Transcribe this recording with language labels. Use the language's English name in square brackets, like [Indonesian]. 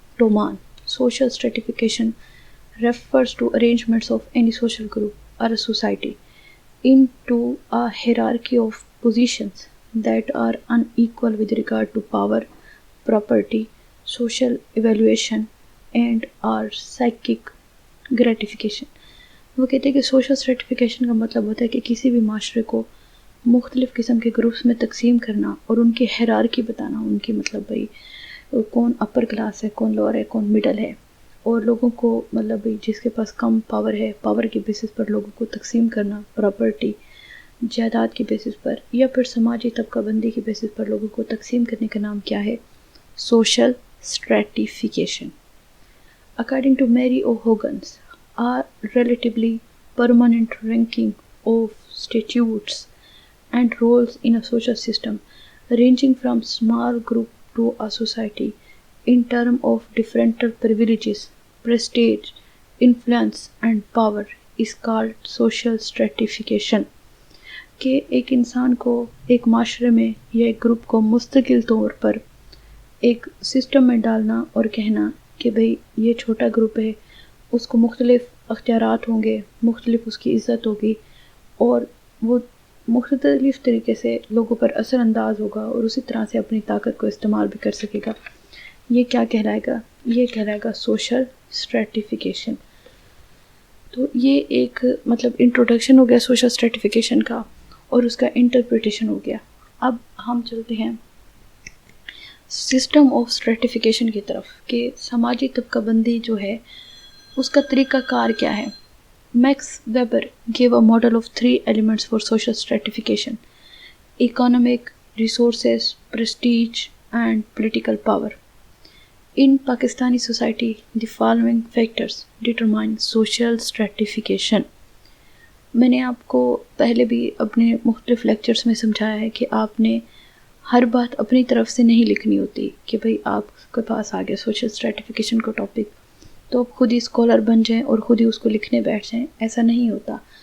[English] Toman, social stratification refers to arrangements of any social group or a society into a hierarchy of positions that are unequal with regard to power, property, social evaluation, and or psychic gratification. [Urdu] وہ کہتے ہیں کہ social اسٹریٹیفیکیشن کا مطلب ہوتا ہے کہ کسی بھی معاشرے کو مختلف قسم کے گروپس میں تقسیم کرنا اور ان کی ہیرارکی بتانا، ان کی مطلب بھائی کون [English] upper class [Urdu] ہے، کون لوور ہے، کون مڈل ہے، اور لوگوں کو مطلب بھائی جس کے پاس کم پاور ہے، پاور کے بیسس پر لوگوں کو تقسیم کرنا، پراپرٹی جائیداد کے بیسس پر، یا پھر سماجی طبقہ بندی کے بیسس پر لوگوں کو تقسیم کرنے کا نام کیا ہے؟ Social اسٹریٹیفیکیشن. [English] According to Mary O. Hoggins, a relatively permanent ranking of statutes and roles in a social system ranging from small group to a society in terms of differential privileges, prestige, influence and power is called social stratification. [Urdu] کہ ایک انسان کو ایک معاشرے میں یا ایک group کو مستقل طور پر ایک سسٹم میں ڈالنا اور کہنا کہ بھئی یہ چھوٹا گروپ ہے، اس کو مختلف اختیارات ہوں گے، مختلف اس کی عزت ہوگی، اور وہ مختلف طریقے سے لوگوں پر اثر انداز ہوگا اور اسی طرح سے اپنی طاقت کو استعمال بھی کر سکے گا. یہ کیا کہلائے گا؟ یہ کہلائے گا سوشل اسٹریٹیفیکیشن. تو یہ ایک مطلب انٹروڈکشن ہو گیا سوشل اسٹریٹیفیکیشن کا، اور اس کا انٹرپریٹیشن ہو گیا. اب ہم چلتے ہیں سسٹم آف اسٹریٹیفیکیشن کی طرف، کہ سماجی طبقہ بندی جو ہے اس کا طریقہ کار کیا ہے. [English] Max Weber gave a model of 3 elements for social stratification: economic, resources, prestige, and political power. In Pakistani society, the following factors determine social stratification. [Urdu] میں نے آپ کو پہلے بھی اپنے مختلف لیکچرز میں سمجھایا ہے کہ آپ نے ہر بات اپنی طرف سے نہیں لکھنی ہوتی کہ بھئی آپ کے پاس آ گیا سوشل اسٹریٹیفیکیشن کا ٹاپک تو آپ خود ہی اسکالر بن جائیں اور خود ہی اس کو لکھنے بیٹھ جائیں. ایسا نہیں ہوتا.